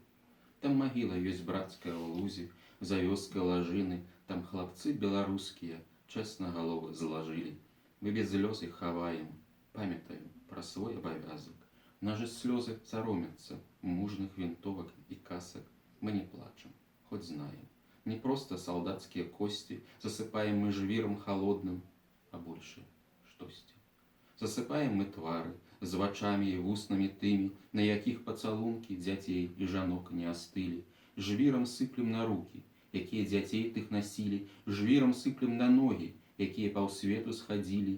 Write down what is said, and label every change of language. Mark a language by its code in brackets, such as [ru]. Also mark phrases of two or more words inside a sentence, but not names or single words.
[be] Там магіла ёсць брацкая ў лузе, за вёскай Лажыны, там хлапцы беларускія чэсна галовы злажылі. Мы без слёз іх хаваем, памятаем пра свой абавязак. Наши слёзы саромятся мужных вінтовак і касак. [ru] Мы не плачем, хоть знаем. Не просто солдатские кости засыпаем мы жвіром холодным, а больше штосьці. [be] Засыпаем мы твары з вачамі і вуснамі тымі, на якіх пацалункі дзяцей і жанок не астылі. Жвіром сыплем на руки, якія дзяцей тых насілі. Жвіром сыплем на ногі, якія паўсвету схадзілі.